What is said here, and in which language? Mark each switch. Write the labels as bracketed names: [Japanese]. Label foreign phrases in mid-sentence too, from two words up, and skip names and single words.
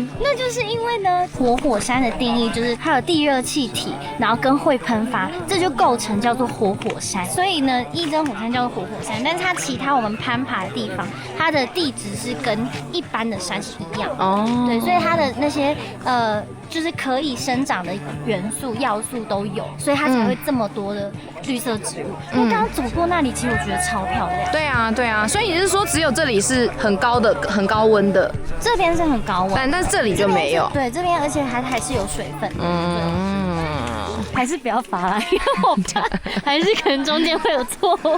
[Chinese] 那就是因為呢，火山的定義就是它有地熱氣體，然後跟會噴發，這就構成叫做活火山。所以呢，伊真火山叫做活火山，但是它其他我們攀爬的地方，它的地質是跟一般的山是一樣的。哦，對，所以它的那些就是可以生長的元素、要素都有，所以它才會這麼多的綠色植物。因為剛剛走過那裡，其實我覺得超漂亮。對啊，對啊，所以你是說只有這裡是很高的、很高溫的？這邊是很高溫，但是這裡就沒有。對，這邊而且還是有水分。還是不要罰啦，因為我怕還是可能中間會有錯誤。